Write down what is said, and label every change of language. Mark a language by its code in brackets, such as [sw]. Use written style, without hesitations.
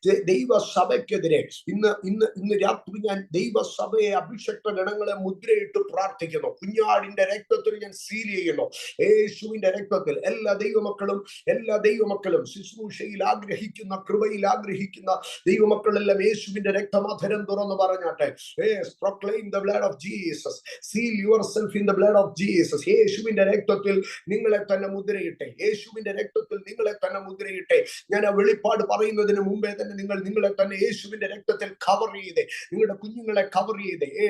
[ml] ദൈവസഭയ്ക്കെതിരെ ഇന്ന് രാത്രി ഞാൻ ദൈവസഭയെ, അഭിഷക്ത ഗണങ്ങളെ മുദ്രയിട്ട് പ്രാർത്ഥിക്കുന്നു. കുഞ്ഞാടിന്റെ രക്തത്തിൽ ഞാൻ സീൽ ചെയ്യുന്നു. യേശുവിന്റെ രക്തത്തിൽ എല്ലാ ദൈവമക്കളും ശുശ്രൂഷയിൽ ആഗ്രഹിക്കുന്ന, കൃപയിൽ ആഗ്രഹിക്കുന്ന ദൈവമക്കളെല്ലാം യേശുവിന്റെ രക്തമധരം തുറന്നു പറഞ്ഞാട്ടെ. [en] Proclaim the blood of Jesus. Seal yourself in the blood of Jesus. [ml] യേശുവിന്റെ രക്തത്തിൽ നിങ്ങളെ തന്നെ മുദ്രയിട്ടെ. യേശുവിന്റെ രക്തത്തിൽ നിങ്ങളെ തന്നെ മുദ്രയിട്ടെ. ഞാൻ ആ വെളിപ്പാട് പറയുന്നതിന് മുമ്പേ തന്നെ നിങ്ങളെ തന്നെ യേശുവിന്റെ രക്തത്തിൽ കവർ ചെയ്തേ. നിങ്ങളുടെ കുഞ്ഞുങ്ങളെ കവർ ചെയ്തേ.